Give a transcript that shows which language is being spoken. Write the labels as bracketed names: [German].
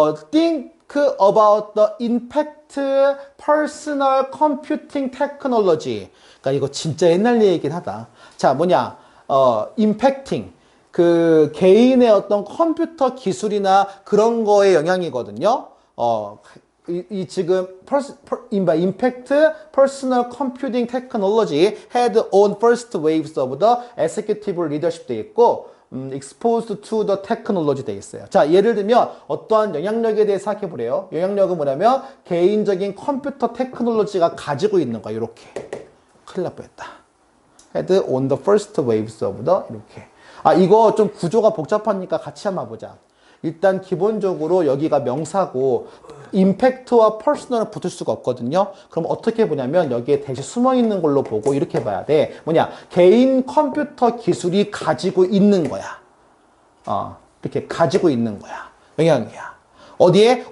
[English] Think about the impact personal computing technology. [Korean] 그러니까 이거 진짜 옛날 얘기긴 하다. 자, 뭐냐? impacting. 그 개인의 어떤 컴퓨터 기술이나 그런 거에 영향이거든요. 이 지금 [English] impact personal computing technology had on first waves of the executive leadership [Korean] 돼 있고 [English] exposed to the technology [Korean] 돼 있어요. 자, 예를 들면 어떠한 영향력에 대해 생각해 보래요. 영향력은 뭐냐면 개인적인 컴퓨터 테크놀로지가 가지고 있는 거야. 이렇게. 큰일 날 뻔했다. [English] had on the first waves of the [Korean] 이렇게. 이거 좀 구조가 복잡하니까 같이 한번 보자. 일단 기본적으로 여기가 명사고 임팩트와 퍼스널은 붙을 수가 없거든요. 그럼 어떻게 보냐면 여기에 대신 숨어 있는 걸로 보고 이렇게 봐야 돼. 뭐냐? 개인 컴퓨터 기술이 가지고 있는 거야. 이렇게 가지고 있는 거야. 영향이야. 어디에?